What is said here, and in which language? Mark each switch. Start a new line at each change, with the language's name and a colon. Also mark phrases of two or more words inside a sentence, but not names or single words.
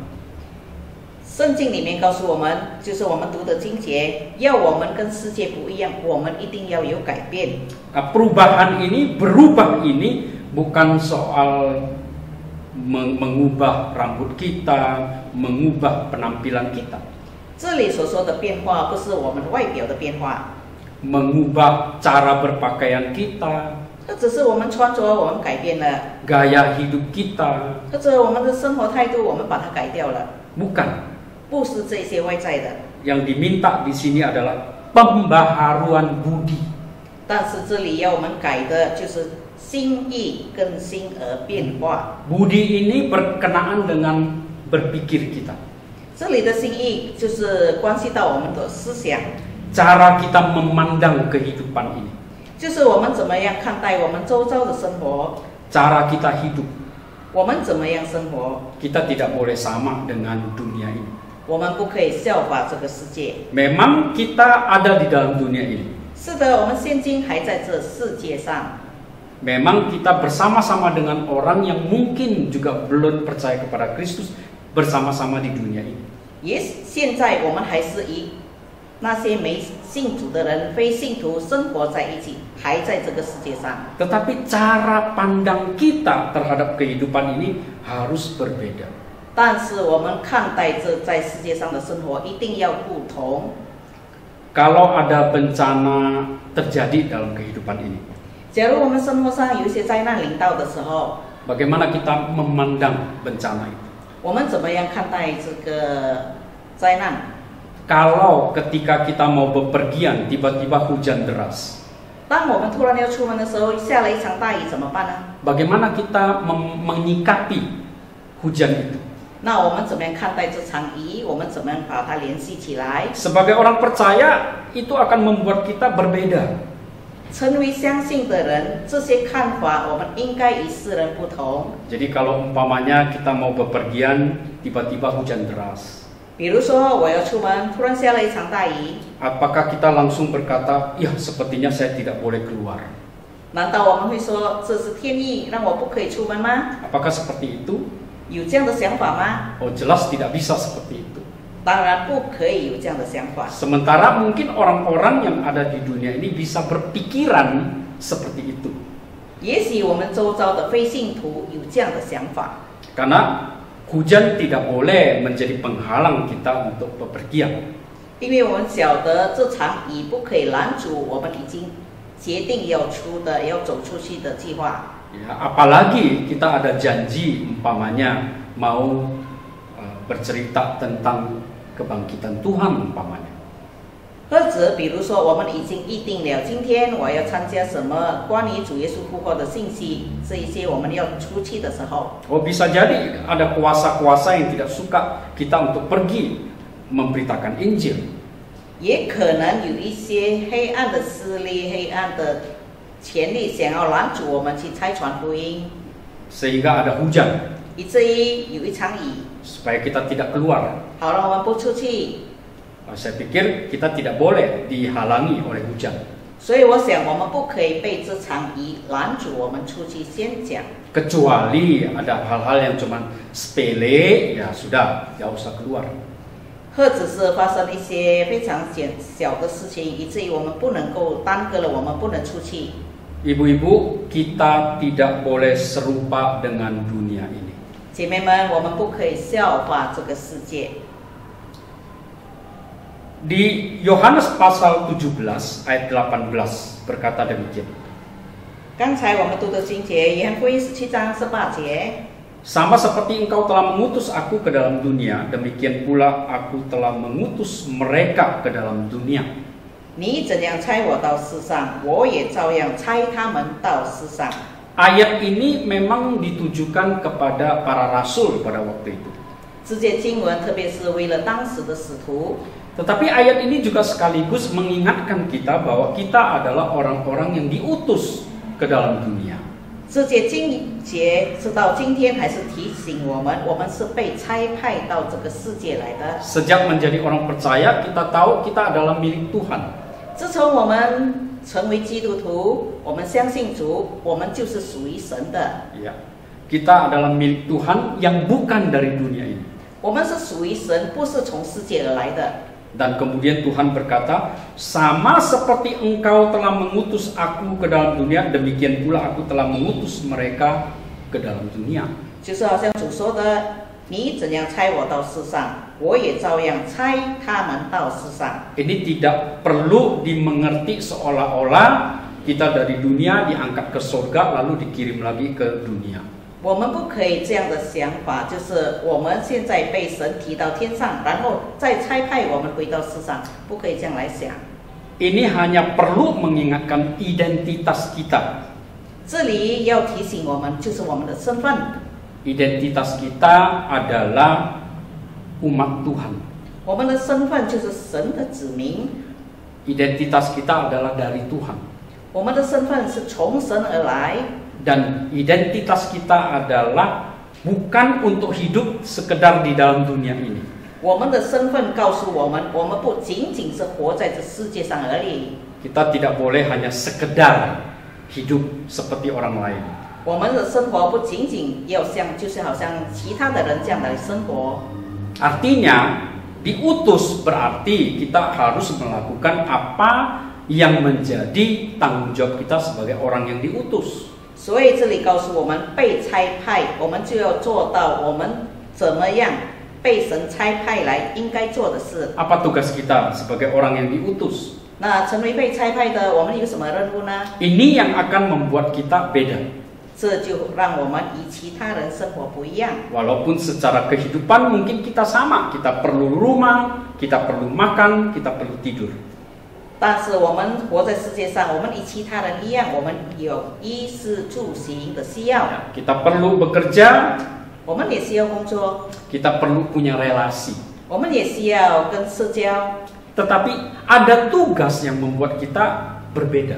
Chinese: 圣经里面告诉我们，就是我们读的经节，要我们跟世界不一样，我们一定要有改变。
Indonesian: Nah, perubahan ini, berubah ini bukan soal mengubah rambut kita, mengubah penampilan kita.
Chinese: 这里所说的变化，不是我们外表的变化，
Indonesian: Mengubah cara berpakaian kita,
Chinese: 这只是我们穿着我们改变了，
Indonesian: gaya hidup kita,
Chinese: 或者我们的生活态度我们把它改掉了，
Indonesian: bukan.
Chinese: 不是这些外在的。
Indonesian: Yang diminta di sini adalah pembaharuan budi.
Chinese: 但是这里要我们改的就是心意更新而变化。
Indonesian: Budi ini berkenaan dengan berpikir kita.
Chinese: 这里的心意就是关系到我们的思想，
Indonesian: Cara kita memandang kehidupan ini.
Chinese: 就是我们怎么样看待我们周遭的生活，
Indonesian: Cara kita hidup.
Chinese: 我们怎么样生活，
Indonesian: Kita tidak boleh sama dengan dunia ini.
Chinese: 我们不可以效法这个世界。
Indonesian: Memang kita ada di dalam dunia ini.
Chinese: 是的，我们现今还在这世界上。
Indonesian: Memang kita bersama-sama dengan orang yang mungkin juga belum percaya kepada Kristus bersama-sama di dunia ini.
Chinese: 也现在我们还是与那些没信主的人、非信徒生活在一起，还在这个世界上。
Indonesian: Tetapi cara pandang kita terhadap kehidupan ini harus berbeda.
Chinese: 但是我们看待这在世界上的生活一定要不同。
Indonesian: Kalau ada bencana terjadi dalam kehidupan ini,
Chinese: 假如我们生活上有一些灾难临到的时候，
Indonesian: bagaimana kita memandang bencana itu?
Chinese: 我们怎么样看待这个灾难？
Indonesian: Kalau ketika kita mau bepergian tiba-tiba hujan deras,
Chinese: 当我们突然要出门的时候，下了一场大雨怎么办呢？
Indonesian: bagaimana kita menyikapi hujan itu?
Chinese: 那我们怎么样看待这场雨？我们怎么样把它联系起来？
Indonesian: Sebagai orang percaya, itu akan membuat kita berbeda.
Chinese: 成为相信的人，这些看法我们应该与世人不同。
Indonesian: Jadi kalau umpamanya kita mau bepergian tiba-tiba hujan deras,
Chinese: 比如说我要出门，突然下了一场大雨，
Indonesian: apakah kita langsung berkata, ya sepertinya saya tidak boleh keluar?
Chinese: 难道我们会说这是天意，让我不可以出门吗？
Indonesian: Apakah seperti itu?
Chinese: 有这样的想法吗？
Indonesian: Oh jelas tidak bisa seperti itu.
Chinese: 当然不可以有这样的想法。
Indonesian: Sementara mungkin orang-orang yang ada di dunia ini bisa berpikiran seperti itu.
Chinese: 也许我们周遭的非信徒有这样的想法，
Indonesian: Karena hujan tidak boleh menjadi penghalang kita untuk bepergian.
Chinese: 因为我们晓得这场雨不可以拦阻我们已经决定要走出去的计划。
Indonesian: Ya, apalagi kita ada janji umpamanya mau bercerita tentang kebangkitan Tuhan umpamanya.
Chinese: 或者比如说我们已经预定了今天我要参加什么关于主耶稣复活的信息，这一些我们要出去的时候，
Indonesian: Oh bisa jadi ada kuasa-kuasa yang tidak suka kita untuk pergi memberitakan Injil.
Chinese: 也可能有一些黑暗的势力、黑暗的权力想要拦阻我们去拆传福音，
Indonesian: Sehingga ada hujan
Chinese: 以至于有一场雨，
Indonesian: supaya kita tidak keluar.
Chinese: 好了，我们不出去。
Indonesian: Saya pikir kita tidak boleh dihalangi oleh hujan.
Chinese: 所以我想，我们不可以被这场雨拦阻我们出去宣讲。
Indonesian: Kecuali ada hal-hal yang cuma sepele, ya sudah, nggak usah keluar.
Chinese: 或者是发生一些非常小的事情，以至于我们不能够耽搁了，我们不能出去。
Indonesian: Ibu-ibu, kita tidak boleh serupa dengan dunia ini.
Chinese: 姐妹们，我们不可以效法这个世界。
Indonesian: Di Yohanes pasal 17 ayat 18 berkata demikian.
Chinese: 刚才我们读的经节，约翰福音17章18节。
Indonesian: Sama seperti engkau telah mengutus aku ke dalam dunia, demikian pula aku telah mengutus mereka ke dalam dunia.
Chinese: 你怎样差我到世上，我也照样差他们到世上。
Indonesian: Ayat ini memang ditujukan kepada para rasul pada waktu itu.
Chinese: 这节经文特别是为了当时的使徒，
Indonesian: Tetapi ayat ini juga sekaligus mengingatkan kita bahwa kita adalah orang-orang yang diutus ke dalam dunia.
Chinese: 这节经节直到今天还是提醒我们，我们是被差派到这个世界来的。
Indonesian: Sejak menjadi orang percaya, kita tahu kita adalah milik Tuhan.
Chinese: 自从我们成为基督徒，我们相信主，我们就是属于神的。
Indonesian: Ya, kita adalah milik Tuhan yang bukan dari dunia ini.
Chinese: 我们是属于神，不是从世界而来的。
Indonesian: Dan kemudian Tuhan berkata, sama seperti engkau telah mengutus aku ke dalam dunia, demikian pula aku telah mengutus mereka ke dalam dunia.
Chinese: 就是好像主说的，你怎样差我到世上，我也照样差他们到世上。
Indonesian: Ini tidak perlu dimengerti seolah-olah kita dari dunia diangkat ke surga lalu dikirim lagi ke dunia.
Chinese: 我们不可以这样的想法，就是我们现在被神提到天上，然后再差派我们回到世上，不可以这样来想。
Indonesian: Ini hanya perlu mengingatkan identitas kita.
Chinese: 这里要提醒我们，就是我们的身份。
Indonesian: Identitas kita adalah umat Tuhan.
Chinese: 我们的身份就是神的子民，
Indonesian: Identitas kita adalah dari Tuhan.
Chinese: 我们的身份是从神而来。
Indonesian: Dan identitas kita adalah bukan untuk hidup sekedar di dalam dunia ini.
Chinese: 我们的身份告诉我们，我们不仅仅是活在这世界上而已。
Indonesian: Kita tidak boleh hanya sekedar hidup seperti orang lain.
Chinese: 我们的生活不仅仅要像，就是好像其他的人这样来生活。
Indonesian: Artinya, diutus berarti kita harus melakukan apa yang menjadi tanggung jawab kita sebagai orang yang diutus.
Chinese: 所以这里告诉我们，被差派，我们就要做到我们怎么样被神差派来应该做的事。
Indonesian: Apa tugas kita sebagai orang yang diutus?
Chinese: 那成为被差派的，我们有什么任务呢？
Indonesian: Ini yang akan membuat kita beda.
Chinese: 这就让我们与其他人生活不一样。
Indonesian: Walaupun secara kehidupan mungkin kita sama, kita perlu rumah, kita perlu makan, kita perlu tidur.
Chinese: 但是我们活在世界上，我们与其他人一样，我们有衣食住行的需要，
Indonesian: Kita perlu bekerja,
Chinese: 我们也需要工作，
Indonesian: kita perlu punya relasi.
Chinese: 我们也需要跟社交。
Indonesian: Tetapi ada tugas yang membuat kita berbeda.